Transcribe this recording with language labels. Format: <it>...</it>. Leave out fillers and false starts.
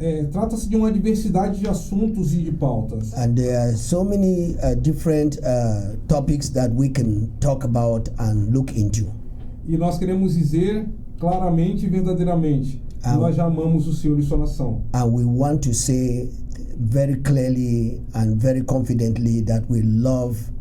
<pt>Trata-se de uma diversidade de assuntos e de pautas.</pt> <en>And there are so many different topics that we can talk about and look into.</en> <pt>E nós queremos dizer claramente e verdadeiramente nós já amamos o Senhor e sua nação.</pt> <en>And we want to say very clearly and very confidently that we love</en>